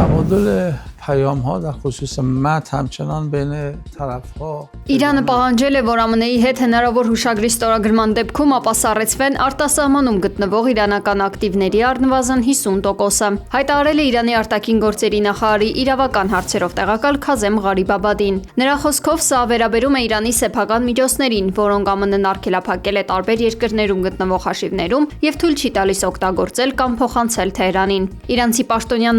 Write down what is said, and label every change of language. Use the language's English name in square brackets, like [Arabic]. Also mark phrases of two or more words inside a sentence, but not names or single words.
[Persian] تبادل پیام ها در خصوص متن همچنان بین طرف ها [Armenian] Իրանը պահանջել է, որ ԱՄՆ-ի հետ հնարավոր հուշագրի ստորագրման դեպքում ապասառեցվեն արտասահմանում գտնվող իրանական ակտիվների առնվազն 50%-ը։ Հայտարարել է Իրանի արտաքին գործերի նախարարի իրավական հարցերով տեղակալ Քազեմ Ղարիբաբադին։ Նրա խոսքով սա վերաբերում է Իրանի սեփական միջոցներին, որոնք ԱՄՆ-ն արգելափակել է տարբեր երկրներում գտնվող հաշիվներում եւ թույլ չի տալիս օգտագործել կամ փոխանցել Թեհրանին։ Իրանցի պաշտոնյան